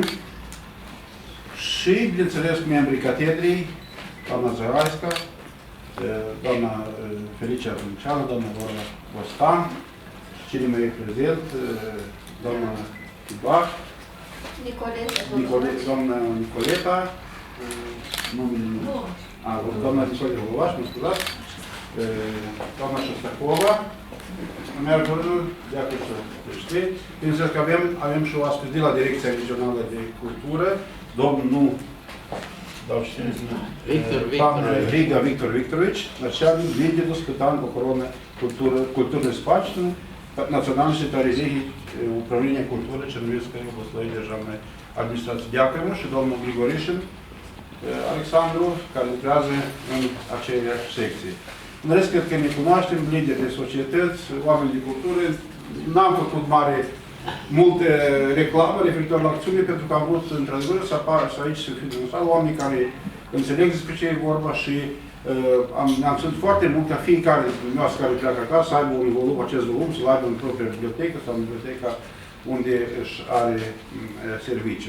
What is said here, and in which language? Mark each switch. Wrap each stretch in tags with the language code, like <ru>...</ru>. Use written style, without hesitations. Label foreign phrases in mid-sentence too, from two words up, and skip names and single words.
<ro>Și, bineînțeles, membrii catedrei, doamna Zăraisca, doamna Felicia Rânceană, doamna Laura Bostan, și cine mai e prezent, doamna Tibac, doamna Nicoleta, doamna Nicoleta Volovaș, mă scuzați, doamna Șostacova, Mergurul, de-aia să știi. Bineînțeles că avem și o astăzi de la Direcția Regională de Cultură, domnul Riga Victor Victorovич,</ro> <uk>начальник відділу з питань охорони культурної спадщини Національної території управління культури Чернівецької обласної державної адміністрації.</uk> <ro>Дякуємо și domnul Grigorișin Alexandru, care lucrează în aceeași secție. În rest, cred că ne cunoaștem, lideri de societăți, oameni de cultură. N-am făcut multe reclame referitor la acțiune, pentru că am vrut, într-adevăr, să apară și aici să fie demonstrat oameni care înțeleg despre ce e vorba și am ținut foarte mult ca fiecare dintre noi care pleacă acasă să aibă un volum, acest volum, să-l aibă în propria bibliotecă sau în biblioteca unde își are serviciu.</ro>